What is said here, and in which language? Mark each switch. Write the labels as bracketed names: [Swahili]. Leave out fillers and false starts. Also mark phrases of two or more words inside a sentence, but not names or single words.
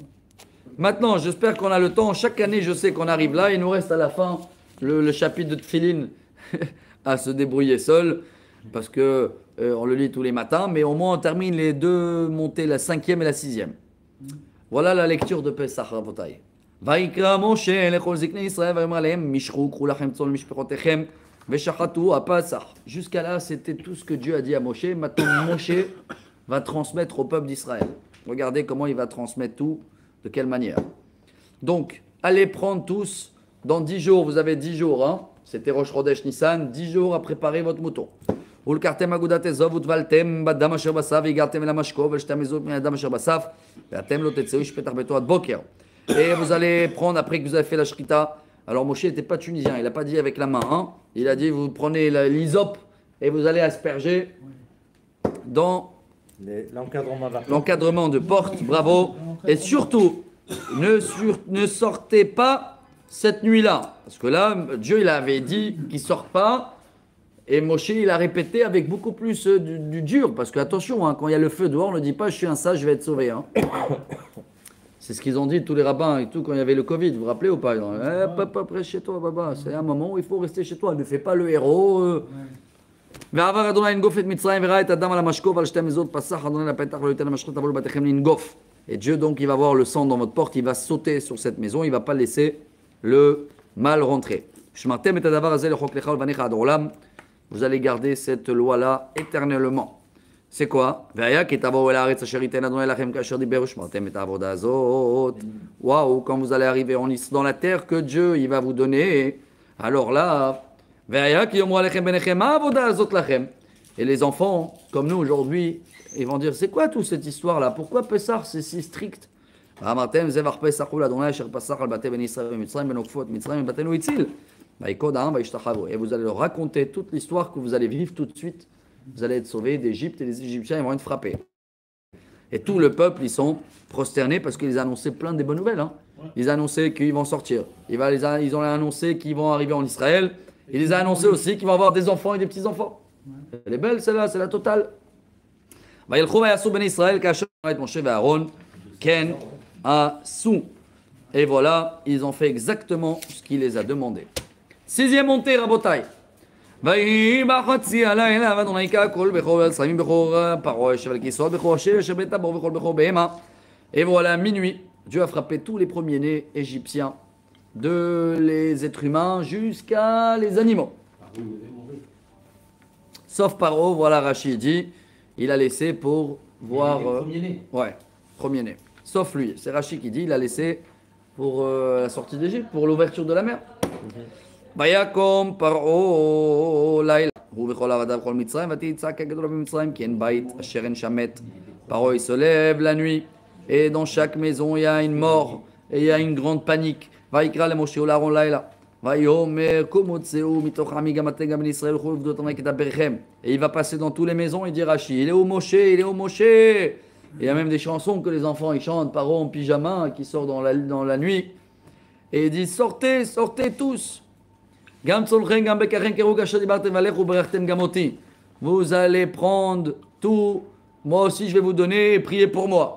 [French] Maintenant, j'espère qu'on a le temps. Chaque année, je sais qu'on arrive là. Il nous reste à la fin le chapitre de Tfilin à se débrouiller seul. Parce que on le lit tous les matins. Mais au moins, on termine les deux montées, la 5e et la 6e. Voilà la lecture de Pesach, Rabotai. [Hebrew] ויקרא משה לכל זקני ישראל ויאמר עליהם משכו קחו לכם צאן למשפחותיכם ושחטו à Pesach. [French] Jusqu'à là, c'était tout ce que Dieu a dit à Moshe. Maintenant, Moshe va transmettre au peuple d'Israël. Regardez comment il va transmettre tout, de quelle manière. Donc, allez prendre tous, dans 10 jours, vous avez 10 jours, hein, c'était Rosh Chodesh Nissan, 10 jours à préparer votre mouton. [Hebrew] ולקחתם אגודת אזוב וטבלתם בדם אשר בסף והגעתם אל המשקו ולשתם אזוב מן הדם אשר בסף ואתם לא תצאו איש פתח ביתו עד בוקר. [French] Et vous allez prendre, après que vous avez fait la shrita, alors Moshe n'était pas tunisien, il n'a pas dit avec la main, hein, il a dit vous prenez l'hysope et vous allez asperger dans l'encadrement de porte, bravo, et surtout, ne sortez pas cette nuit-là, parce que là, Dieu il avait dit qu'il ne sort pas, et Moshe il a répété avec beaucoup plus du dur, parce que attention, hein, quand il y a le feu dehors, on ne dit pas je suis un sage, je vais être sauvé. Hein. C'est ce qu'ils ont dit tous les rabbins et tout quand il y avait le Covid, vous vous rappelez ou pas? Pas près chez toi, Baba, c'est un moment où il faut rester chez toi, ne fais pas le héros. [Hebrew] ועבר אדוני לנגוף את מצרים וראה את הדם על המשקוף ועל שתי מזוזות פסח אדוני לפתח ולא ייתן למשחת תבואו לבתיכם לנגוף. [French] Et Dieu donc il va voir le sang dans votre porte, il va sauter sur cette maison, il va pas laisser le mal rentrer. [Hebrew] שמרתם את הדבר הזה לחוק לך ולבניך עד עולם. [French] Vous allez garder cette loi là éternellement. C'est quoi? [Hebrew] והיה כי תבואו אל הארץ אשר ייתן אדוני לכם כאשר דיבר ושמרתם את העבודה הזאת. [French] Waouh, quand vous allez arriver dans la terre que Dieu il va vous donner, alors là [Hebrew] והיה כי יאמרו עליכם בניכם מה העבודה הזאת לכם. [French] Et les enfants comme nous aujourd'hui ils vont dire c'est quoi toute cette histoire là, pourquoi Pessah c'est si strict? [Hebrew] ואמרתם זבח פסח הוא לאדוני אשר פסח על בתי בני ישראל במצרים ונוקפו את מצרים ובתינו הציל. ויקוד העם וישתחוו. [French] Et vous allez leur raconter toute l'histoire que vous allez vivre tout de suite. Vous allez être sauvés d'Égypte et les Égyptiens ils vont être frappés. Et tout le peuple, ils sont prosternés parce qu'ils annonçaient plein de bonnes nouvelles. Hein. Ils annonçaient qu'ils vont sortir. Ils ont annoncé qu'ils vont arriver en Israël. Il les a annoncé aussi qu'ils vont avoir des enfants et des petits-enfants. Elle est belle celle-là, c'est la totale. Et voilà, ils ont fait exactement ce qu'il les a demandé. Sixième montée, Rabotai. [Hebrew] ויהי בחצי הלילה ואדוני יקרא כל בכור הצלמים בכור פרעה ישב על כיסאו בכור אשר ישב בית הבור וכל בכור בהמה. [French] Et voilà, à minuit, Dieu a frappé tous les premiers-nés égyptiens, de les êtres humains jusqu'à les animaux. Sauf Paro, voilà Rachid dit, il a laissé pour voir... premier-né. Ouais, premier-né. Sauf lui, c'est Rachid qui dit, il a laissé pour la sortie d'Égypte, pour l'ouverture de la mer. [Hebrew] ויקום פרעה לילה הוא וכל עבדיו וכל מצרים ותצעק הגדול במצרים כי אין בית אשר אין שם מת. [French] Paro il se lève la nuit et dans chaque maison il y a une mort et il y a une grande panique. [Hebrew] ויקרא למשה ולאהרון לילה ויאמר קומו צאו מתוך עמי גם אתם גם בני ישראל וכל עבדו אדוני כדברכם. [French] Et il va passer dans tous les maisons et dire Rachid, il est où Moshe, il est où Moshe. Et il y a même des chansons que les enfants ils chantent, Paro en pyjama qui sort dans la nuit et il dit sortez, sortez tous. Vous allez prendre tout, moi aussi je vais vous donner, priez pour moi.